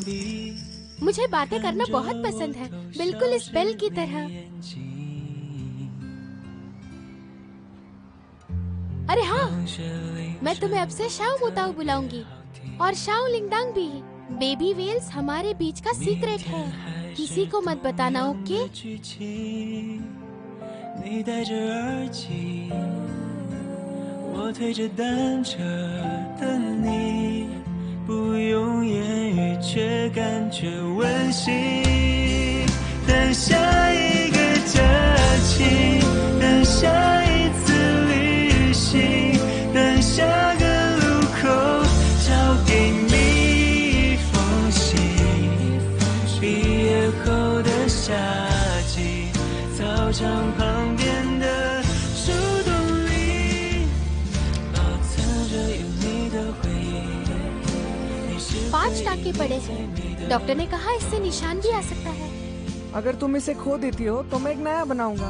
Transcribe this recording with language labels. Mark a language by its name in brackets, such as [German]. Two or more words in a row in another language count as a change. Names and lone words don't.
[Hindi] मुझे बातें करना बहुत पसंद है, बिल्कुल इस बेल की तरह। अरे हाँ, मैं तुम्हें अब से शाओ मुताओ बुलाऊंगी और शाओ लिंगडांग भी। बेबी वेल्स हमारे बीच का सीक्रेट है, किसी को मत बताना, ओके? [Chinese] 你戴着耳机，我推着单车等你，不用言语却感觉温馨。等下一个假期，等下一次旅行，等下个路口交给你一封信。毕业后的夏季，操场旁边的树洞里，保存着有你的回忆。 [Hindi] 5 टाके पड़े हैं, डॉक्टर ने कहा इससे निशान भी आ सकता है। अगर तुम इसे खो देती हो तो मैं एक नया बनाऊंगा।